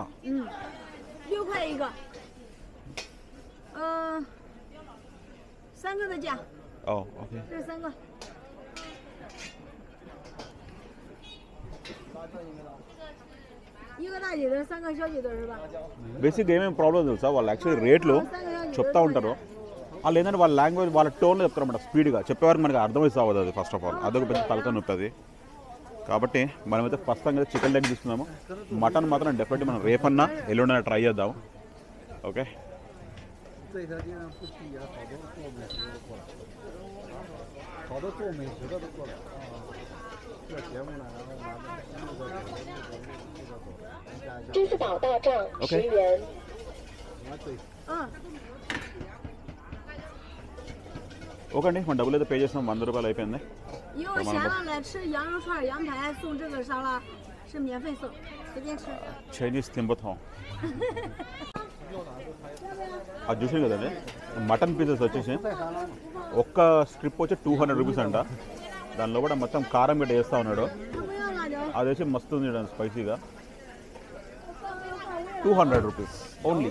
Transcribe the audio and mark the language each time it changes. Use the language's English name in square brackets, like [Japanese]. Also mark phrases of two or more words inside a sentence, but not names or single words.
[Chinese] 6 块一个。3个的价。哦 ，OK。这3个。一个大鸡腿，3个小鸡腿是吧？ [Telugu] బేసిక్గా ఏమేమి ప్రాబ్లం తెలుసా, వాళ్ళు యాక్చువల్లీ రేట్లు చెప్తా ఉంటారు, వాళ్ళు ఏంటంటే వాళ్ళ లాంగ్వేజ్ వాళ్ళ టోన్లో చెప్తారన్నమాట. స్పీడ్గా చెప్పేవారికి మనకి అర్థమైతే అవ్వదు అది. [English] first of all [Telugu] అదొక పెద్ద తలకాయ నొప్పి అది. కాబట్టి మనమైతే [English] first time chicken leg [Telugu] తీసుకున్నాము. మటన్ మాత్రం డెఫినెట్లీ మనం రేపన్నా ఎల్లుండన్నా ట్రై చేద్దాం. [English] okay okay okay [Telugu] అండి, మన డబ్బులు అయితే పే చేసినాం, 100 రూపాయలు అయిపోయింది. [Chinese] 以后闲了来吃羊肉串、羊排，送这个沙拉是免费送，随便吃。 [Telugu] చైనీస్ తింబతాం. అది చూసాను కదండి, [English] mutton pieces [Telugu] వచ్చేసి ఒక్క స్ట్రిప్ వచ్చి 200 రూపీస్ అంట. దానిలో కూడా మొత్తం కారం గడ్డ వేస్తూ ఉన్నాడు, అది వచ్చి మస్తు ఉంది చూడండి స్పైసీగా. [English] 200 rupees only.